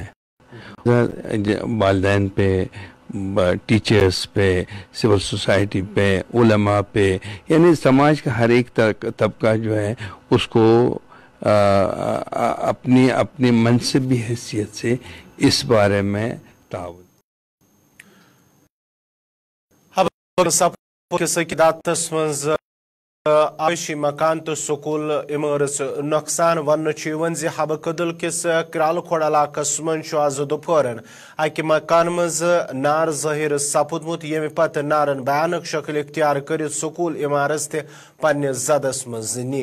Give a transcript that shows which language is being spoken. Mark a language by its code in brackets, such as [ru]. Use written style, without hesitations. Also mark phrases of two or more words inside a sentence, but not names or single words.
[hi] वालिदैन पे, टीचर्स पे, सिविल सोसाइटी पे, उलमा पे, यानी समाज का हर एक तबका जो है उसको अपनी अपनी मनसबी हैसियत से इस बारे में ताउन [ks] आयशी मकान तो स्कूल इमारत नुकसान वन हब कदल किस क्राल खोड़ इलाकस मन आज दोपहरन अक मकान मज नार ज़ाहिर सपुदमुत ये पत नारन भयानक शक्ल इख्तियार कर स्कूल इमारत ते पन्ने जदस मज नी।